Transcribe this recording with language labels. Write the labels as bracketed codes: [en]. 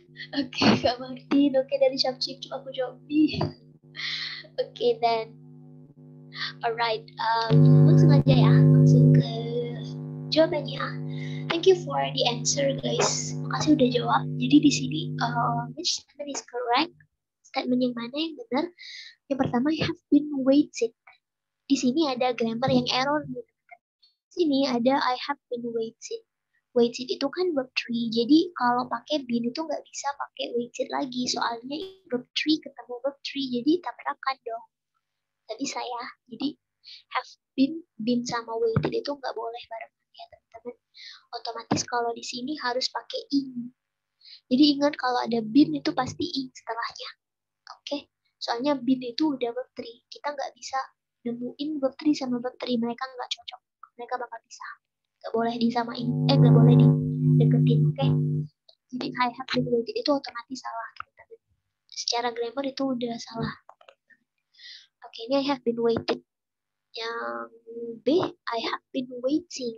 [id] Oke, Kak Martin. Oke, dari Syapcip aku jawab B. Oke, then. Alright, langsung aja ya. Langsung ke jawabannya. [en] Thank you for the answer, guys. [id] Makasih udah jawab. Jadi di sini, [en] which statement is correct? [id] Statement yang mana yang benar? Yang pertama, [en] I have been waited. [id] Di sini ada grammar yang error. Di sini ada [en] I have been waited. [id] Waited itu kan verb 3. Jadi kalau pakai been itu nggak bisa pakai waited lagi. Soalnya verb 3 ketemu verb 3. Jadi tabrakan dong. Nggak bisa ya. Jadi have been sama waited itu nggak boleh barengan ya teman-teman. Otomatis kalau di sini harus pakai ing. Jadi ingat kalau ada been itu pasti ing setelahnya. Oke. Soalnya been itu udah verb 3. Kita nggak bisa nemuin verb 3 sama verb 3. Mereka nggak cocok. Mereka bakal pisah. Nggak boleh disamain. Nggak boleh dideketin. Oke. Jadi [en] I have been waited [id] itu otomatis salah. Secara grammar itu udah salah. Oke, ini [en] I have been waited. Yang B, I have been waiting.